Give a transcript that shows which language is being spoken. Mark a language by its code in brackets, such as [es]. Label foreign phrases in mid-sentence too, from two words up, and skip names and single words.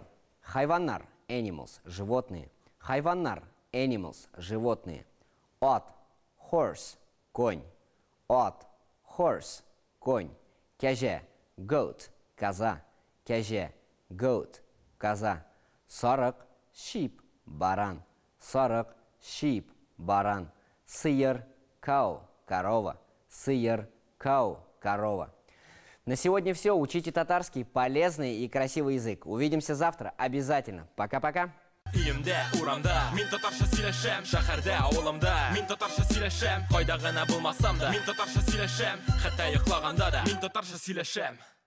[tt] Хайваннар, animals, животные. Хайваннар, animals, животные. От, horse, конь. От, horse, конь. Кяже, goat, коза. Кяже, goat, коза. 40 sheep, баран. 40 sheep, баран. Сыр, cow, корова. Сыр, cow, корова. [ru] На сегодня все. Учите татарский, полезный и красивый язык. Увидимся завтра обязательно. Пока-пока. [tt] Өемдә, урамда, мин татарча сөйләшәм. Шәһәрдә, авылымда, мин татарча сөйләшәм. Кайда гына булмасам да, мин татарча сөйләшәм. Хәтта йоклаганда да, мин татарча сөйләшәм.